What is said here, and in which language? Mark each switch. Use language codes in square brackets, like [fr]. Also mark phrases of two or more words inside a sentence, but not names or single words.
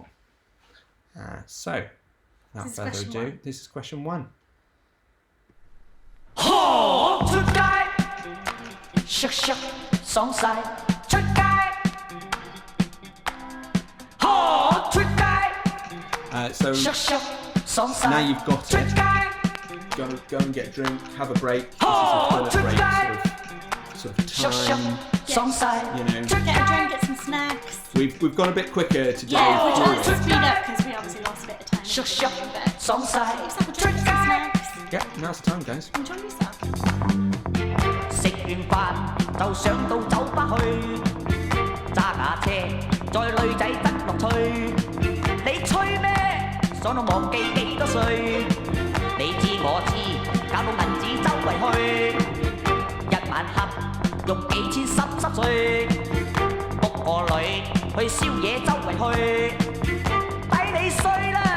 [en] So, without further ado, this is question 1. [yue] 出街 ， [en] shake shake [yue] 爽晒，出街，出街 [en] So ， shake shake [yue] 爽晒， [en] now you've got [yue] 出 [en] it. [yue] 街， [en] Go and get a drink, have a break. This is a toilet break sort of [yue] shake [en] time. [yue] shake 爽晒， [en] You know, Get a drink, get some snacks. we've gone a bit quicker today. Yeah, we're trying to through it. speed up because we obviously lost a bit of time. shake shake [yue] 爽晒， [en] Have a drink, some snacks. Yeah, now's the time, guys. Enjoy yourself. [yue] 食完飯就上到酒吧去，揸架車載女仔得樂趣。你吹咩？爽到忘記幾多歲？你知我知，搞到銀紙周圍去，一晚黑用幾千濕碎，book個女去宵夜周圍去，抵你衰啦！